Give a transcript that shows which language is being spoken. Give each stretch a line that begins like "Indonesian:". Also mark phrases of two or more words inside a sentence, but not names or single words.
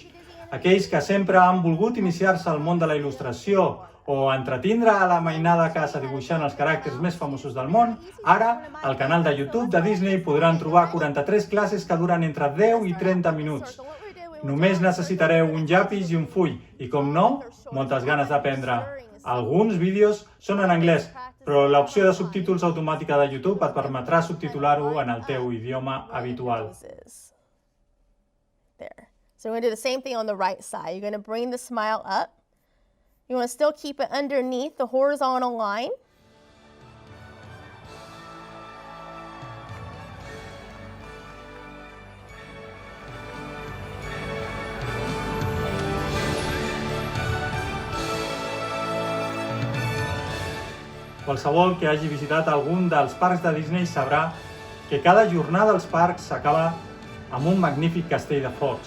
Catalan: Aquells que sempre han volgut iniciar-se al món de la il·lustració o entretindre a la mainada a casa dibuixant els caràcters més famosos del món, ara, al canal de YouTube de Disney podran trobar 43 classes que duren entre 10 i 30 minuts. Només necessitareu un llapis i un full i, com no, moltes ganes d'aprendre. Alguns vídeos són en anglès, però l'opció de subtítols automàtica de YouTube et permetrà subtitular-ho en el teu idioma habitual.
English: So we're going to do the same thing on the right side. You're going to bring the smile up. You want to still keep it underneath the horizontal line.
Catalan: Qualsevol que hagi visitat algun dels parcs de Disney sabrà que cada jornada als parcs s'acaba amb un magnífic castell de focs.